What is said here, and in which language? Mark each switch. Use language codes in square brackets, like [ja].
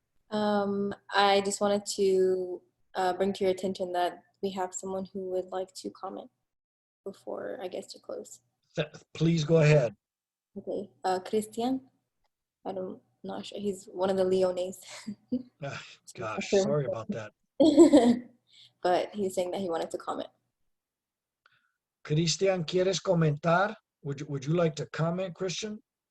[en] I just wanted to bring to your attention that we have someone who would like to comment before I guess to close. Please go ahead. Okay, Christian. Not sure. He's one of the Leones. Gosh, sorry about that. But he's saying that he wanted to comment. [es] Christian, ¿quieres comentar? [en] Would you like to comment, Christian?